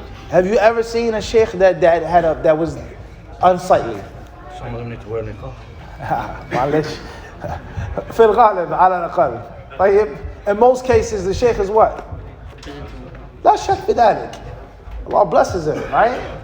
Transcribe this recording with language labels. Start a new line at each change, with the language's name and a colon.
English: Have you ever seen a sheikh that was unsightly? Some of them need to wear niqab.
Arabic: معلش في الغالب على الأقل.
English: طيب, in most cases the sheikh is what?
Arabic: لا شك في ذلك.
English: Allah blesses him, right?